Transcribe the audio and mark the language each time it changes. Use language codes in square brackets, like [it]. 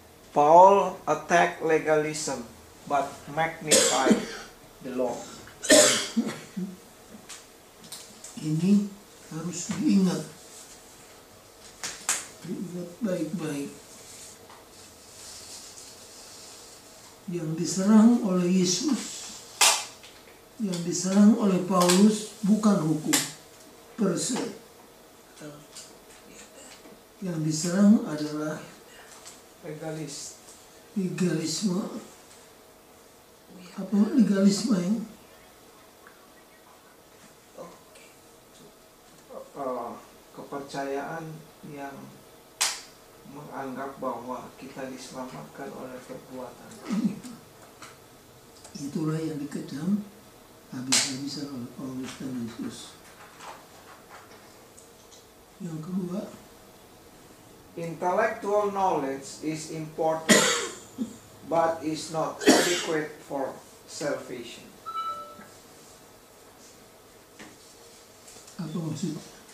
[en] Paul attacked legalism but magnified the law. [id] Ini harus diingat baik-baik. Yang diserang oleh Yesus, yang diserang oleh Paulus bukan hukum per se. Yang diserang adalah legalisme. Apa legalisme yang kepercayaan yang menganggap bahwa kita diselamatkan oleh perbuatan. Itulah yang dikecam habis-habisan oleh Paulus dan Yesus. Yang kedua, [en] intellectual knowledge is important but is not adequate for salvation. [id] apa maksudnya?